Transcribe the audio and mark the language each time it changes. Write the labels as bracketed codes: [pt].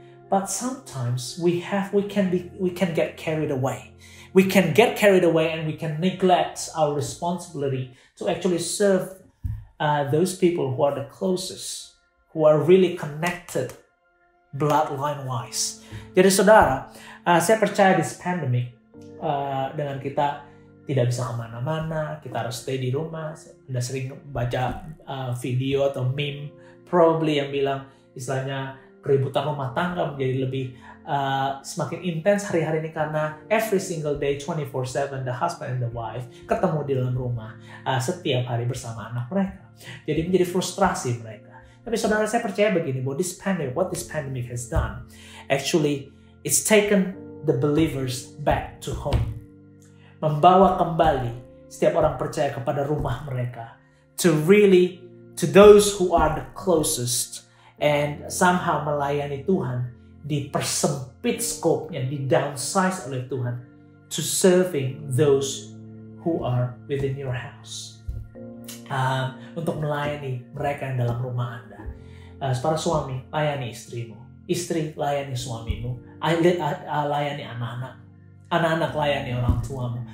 [en] But sometimes we can get carried away. We can get carried away and we can neglect our responsibility to actually serve those people who are the closest, who are really connected bloodline-wise. [id] Jadi saudara, saya percaya [en] this pandemic, [id] dengan kita tidak bisa kemana-mana, kita harus stay di rumah. Anda sering baca video atau meme probably yang bilang istilahnya keributan rumah tangga menjadi lebih semakin intens hari-hari ini karena [en] every single day 24/7 the husband and the wife [id] ketemu di dalam rumah setiap hari bersama anak mereka. Jadi menjadi frustrasi mereka. Tapi saudara, saya percaya begini, bahwa [en] what this pandemic has done, actually it's taken the believers back to home. [id] Membawa kembali setiap orang percaya kepada rumah mereka. [en] To those who are the closest, and somehow [id] melayani Tuhan, dipersempit scope-nya, di-downsize oleh Tuhan, [en] to serving those who are within your house. [id] Untuk melayani mereka yang dalam rumah Anda. Para suami, layani istrimu. Istri, layani suamimu. Layani anak-anak. Anak-anak, layani orang tuamu.